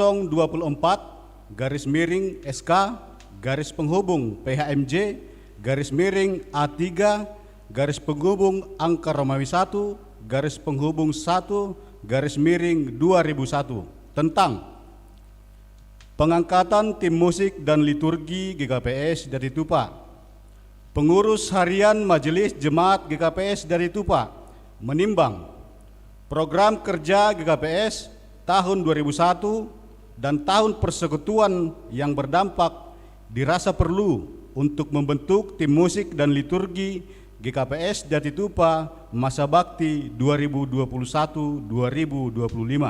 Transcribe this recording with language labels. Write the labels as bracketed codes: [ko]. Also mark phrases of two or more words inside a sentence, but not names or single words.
[id] 024/SK / PHMJ /A3 angka Romawi 1 /1/2001 tentang pengangkatan tim musik dan liturgi GKPS Diatitupa. Pengurus Harian Majelis Jemaat GKPS Diatitupa menimbang program kerja GKPS tahun 2001 dan tahun persekutuan yang berdampak dirasa perlu untuk membentuk tim musik dan liturgi GKPS Diatitupa masa bakti 2021-2025.